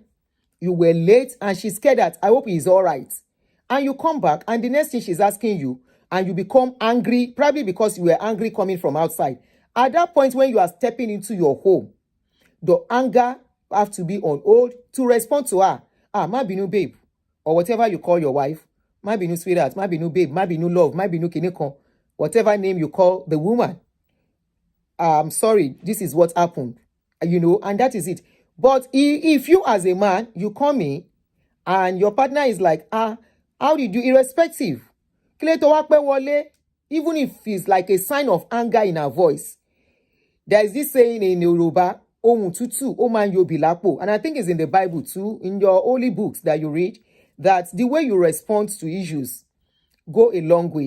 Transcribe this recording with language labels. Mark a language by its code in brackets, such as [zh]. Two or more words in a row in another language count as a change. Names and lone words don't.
[en] You were late and she's scared that I hope he's all right. And you come back and the next thing she's asking you and you become angry, probably because you were angry coming from outside. At that point when you are stepping into your home, the anger have to be on hold to respond to her. [yo] Ma binu babe, [en] or whatever you call your wife. [yo] Ma binu sweetheart, ma binu babe, ma binu love, ma binu kiniko, [en] whatever name you call the woman. I'm sorry, this is what happened. And that is it. But if you as a man, you come in and your partner is like, how did you, irrespective, even if it's like a sign of anger in her voice, there is this saying in Yoruba, and I think it's in the Bible too, in your holy books that you read, that the way you respond to issues go a long way.